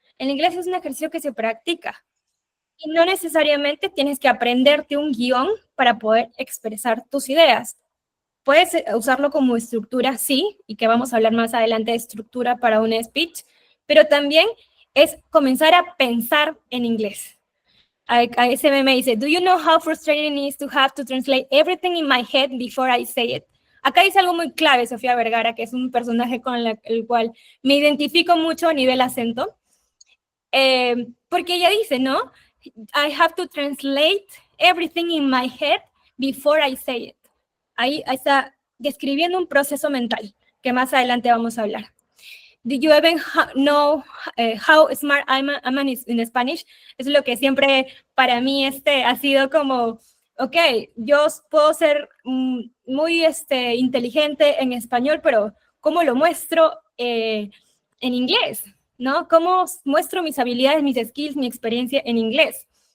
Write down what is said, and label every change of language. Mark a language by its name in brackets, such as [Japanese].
[Spanish] El inglés es un ejercicio que se practica, y no necesariamente tienes que aprenderte un guión para poder expresar tus ideas. Puedes usarlo como estructura, sí, y que vamos a hablar más adelante de estructura para un speech, pero también es comenzar a pensar en inglés. A ese meme dice, [English] do you know how frustrating it is to have to translate everything in my head before I say it? [Spanish] Acá dice algo muy clave Sofía Vergara, que es un personaje con el cual me identifico mucho a nivel acento, porque ella dice, ¿no? [English] I have to translate everything in my head before I say it. [Spanish] Ahí está describiendo un proceso mental, que más adelante vamos a hablar. [English] Did you even know how smart I am in Spanish? [Spanish] Es lo que siempre para mí ha sido como, ok, yo puedo ser muy inteligente en español, pero ¿cómo lo muestro en inglés? ¿No? ¿Cómo muestro mis habilidades, mis skills, mi experiencia en inglés?